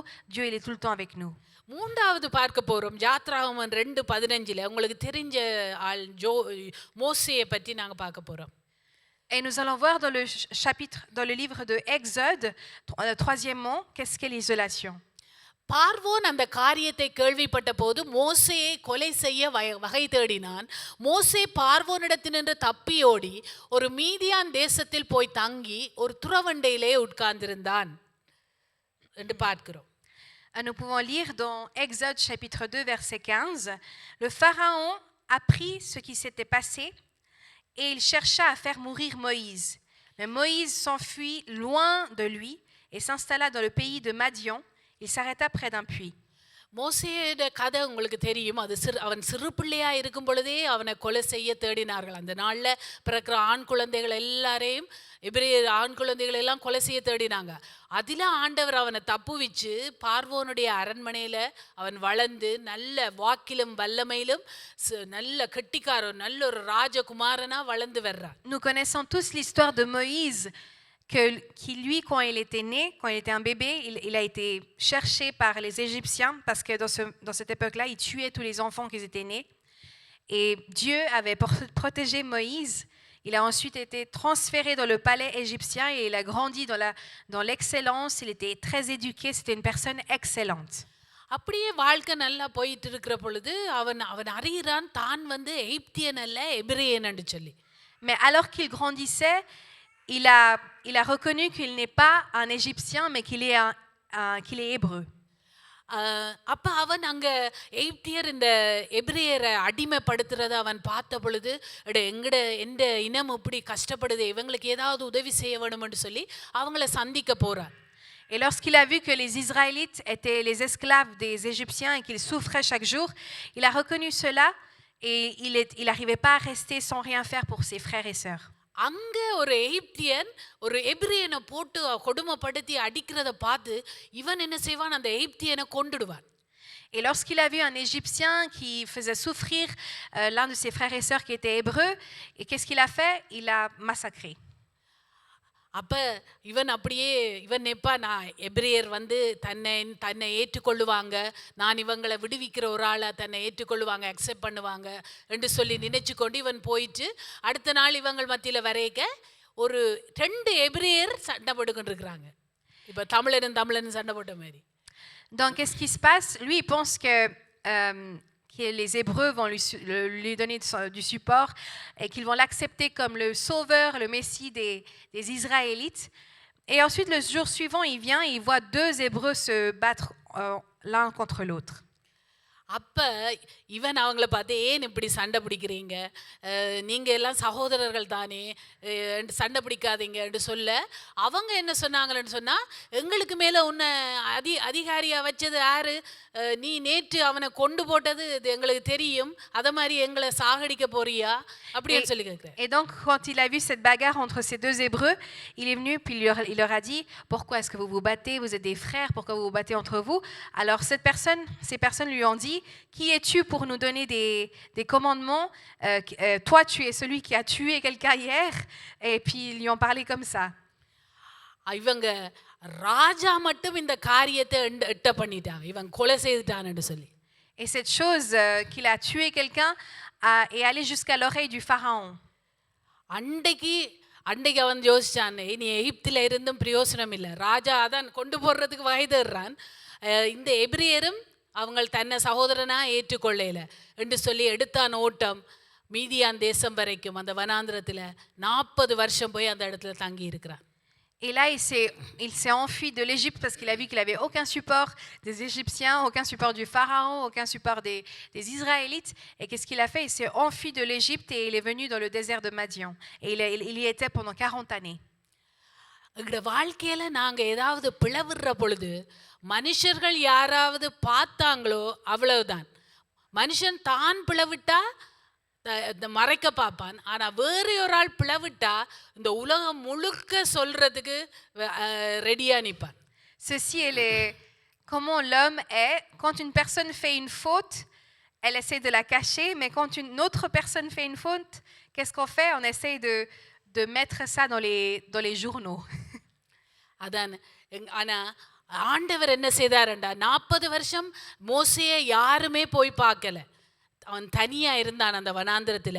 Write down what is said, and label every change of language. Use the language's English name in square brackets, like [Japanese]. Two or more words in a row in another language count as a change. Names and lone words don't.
[French] Dieu, il est tout le temps avec nous. [Tamil] மூன்றாவது பார்க்க போகிறோம், யாத்ராகமம் 2:15 உங்களுக்கு தெரிஞ்ச ஆள் மோசேயை பற்றி நாங்கள் பார்க்க போகிறோம். [French] Et nous allons voir dans le livre de Exode, troisièmement, qu'est-ce qu'est l'isolation. [Tamil] பார்வோன் அந்த காரியத்தை கேள்விப்பட்ட போது மோசேயை கொலை செய்ய வகை தேடினான். மோசே பார்வோனிடத்தினின்று தப்பியோடி ஒரு மீதியான் தேசத்தில் போய் தங்கி ஒரு துறவண்டையிலே உட்கார்ந்திருந்தான் என்று பார்க்கிறோம். [French] Nous pouvons lire dans Exode chapitre 2 verset 15, le Pharaon apprit ce qui s'était passé et il chercha à faire mourir Moïse. Mais Moïse s'enfuit loin de lui et s'installa dans le pays de Madian. Il s'arrêta près d'un puits. [Tamil] மோசேயோட கதை உங்களுக்கு தெரியும். அவன் சிறு பிள்ளையா இருக்கும் பொழுதே அவனை கொலை செய்ய தேடினார்கள். அந்த நாளில் பிறக்கிற ஆண் குழந்தைகள் எல்லாரையும் எபிரேயர் ஆண் குழந்தைகள் எல்லாம் கொலை செய்ய தேடினாங்க. அதில் ஆண்டவர் அவனை தப்புவிச்சு பார்வோனுடைய அரண்மனையில் அவன் வளர்ந்து நல்ல வாக்கிலும் வல்லமையிலும் நல்ல கெட்டிக்காரன், நல்ல ஒரு ராஜகுமாரனா வளர்ந்து வர்றான். [French] Nous connaissons tous l'histoire de Moïse. Qui lui, quand il était né, quand il était un bébé, il a été cherché par les Égyptiens parce que dans cette époque-là, ils tuaient tous les enfants qui étaient nés. Et Dieu avait protégé Moïse. Il a ensuite été transféré dans le palais égyptien et il a grandi dans l'excellence. Il était très éduqué, c'était une personne excellente. [Tamil] அப்படியே வாழ்க்கை நல்லா போயிட்டு இருக்கிற பொழுது அவன் அறிகிறான் தான் எகிப்தியன் அல்ல எபிரேயன் என்று சொல்லி. [French] Mais alors qu'il grandissait, il a reconnu qu'il n'est pas un Égyptien, mais qu'il est hébreu. [Tamil] அப்ப அவன் அங்க எகிப்தியர் இந்த எபிரேயரை அடிமைப்படுத்துறத அவன் பார்த்த பொழுது எந்த இனம் இப்படி கஷ்டப்படுது, இவங்களுக்கு ஏதாவது உதவி செய்ய வேணும்னு சொல்லி அவங்கள சந்திக்க போறார். [French] Et lorsqu'il a vu que les Israélites étaient les esclaves des Égyptiens et qu'ils souffraient chaque jour, il a reconnu cela et il n'arrivait pas à rester sans rien faire pour ses frères et sœurs. [Tamil] அங்க ஒரு எகிப்தியன் ஒரு எபிரேயனை போட்டு கொடுமைப்படுத்தி அடிக்கிறத பார்த்து இவன் என்ன செய்வான், அந்த எகிப்தியனை கொன்றுடுவான். [French] Et lorsqu'il a vu un Égyptien qui faisait souffrir l'un de ses frères et sœurs qui était hébreu, et qu'est-ce qu'il a fait? Il l'a massacré. [Tamil] அப்ப இவன் அப்படியே எப்பா நான் எபிரேயர் தன்னை ஏற்றுக்கொள்ளுவாங்க, நான் இவங்களை விடுவிக்கிற ஒரு ஆளை தன்னை ஏற்றுக்கொள்ளுவாங்க, அக்செப்ட் பண்ணுவாங்க என்று சொல்லி நினைச்சு கொண்டு இவன் போயிட்டு அடுத்த நாள் இவங்கள் மத்தியில் வரைக்க ஒரு 2 எபிரேயர் சண்டை போட்டுக்கிட்டு இருக்கிறாங்க. இப்போ தமிழன் சண்டை போட்ட மாதிரி. [French] Donc qu'est-ce qui se passe? Lui il pense que les Hébreux vont lui donner du support et qu'ils vont l'accepter comme le sauveur, le Messie des Israélites. Et ensuite, le jour suivant, il vient et il voit 2 Hébreux se battre l'un contre l'autre. [Tamil] அப்ப இவன் அவங்கள பார்த்து ஏன் இப்படி சண்டை பிடிக்கிறீங்க, நீங்க எல்லாம் சகோதரர்கள் தானே, சண்டை பிடிக்காதீங்கன்னு சொல்ல அவங்க என்ன சொன்னாங்கன்னு சொன்னா, எங்களுக்கு மேல உன்னை அதிகாரியா வச்சது யாரு, நீ நேற்று அவனை கொண்டு போட்டது இது எங்களுக்கு தெரியும், அத மாதிரி எங்களை சாகடிக்க போறியா அப்படின்னு சொல்லி கேட்கிறேன். [French] Et donc, quand il a vu cette bagarre entre ces deux Hébreux, il est venu puis il leur a dit, pourquoi est-ce que vous vous battez, vous êtes des frères, pourquoi vous vous battez entre vous? Alors ces personnes lui ont dit, qui es-tu pour nous donner des commandements? Toi, tu es celui qui a tué quelqu'un hier. Et puis ils lui ont parlé comme ça. [Tamil] இவங்க ராஜா மட்டும் இந்த காரியத்தை எட்ட பண்ணிட்டாங்க, இவன் கொலை செய்துட்டான்னு சொல்லி. [French] Et cette chose qu'il a tué quelqu'un est allée jusqu'à l'oreille du pharaon. [Tamil] அன்றைக்கு அவன் யோசிச்சான், நீ எகிப்தில் இருந்தும் பிரயோசனம் இல்லை, ராஜா அதான் கொண்டு போடுறதுக்கு வகைதர்றான், இந்த எபிரியரும் அவங்க தன்னை சகோதரனா ஏற்றுக்கொள்ளல என்று சொல்லி எடுத்தான் ஓட்டம். மீதியான் தேசம் வரைக்கும் அந்த வனாந்திரத்தில் 40 வருஷம் போய் அந்த இடத்துல தங்கி இருக்கிறான். [French] Et là, il s'est enfui de l'Égypte parce qu'il a vu qu'il n'avait aucun support des Égyptiens, aucun support du Pharaon, aucun support des Israélites. Et qu'est-ce qu'il a fait? Il s'est enfui de l'Égypte et il est venu dans le désert de Madian. Et il y était pendant 40 années. [Tamil] எங்களோட வாழ்க்கையில் நாங்கள் ஏதாவது பிளவுற பொழுது மனுஷர்கள் யாராவது பார்த்தாங்களோ அவ்வளவுதான். மனுஷன் தான் பிளவிட்டா மறைக்க பார்ப்பான், ஆனால் வேறு ஒரு ஆள் பிளவிட்டா இந்த உலகம் முழுக்க சொல்றதுக்கு ரெடியாக நிற்பான். [French] Ceci est comment l'homme est. Quand une personne fait une faute, elle essaie de la cacher, mais quand une autre personne fait une faute, qu'est-ce qu'on fait? On essaie de mettre ça dans les journaux. [Tamil] அதான். ஆனால் ஆண்டவர் என்ன செய்தாருண்டா, 40 வருஷம் மோசேயை யாருமே போய் பார்க்கல, அவன் தனியா இருந்தான் அந்த வனாந்திரத்தில்.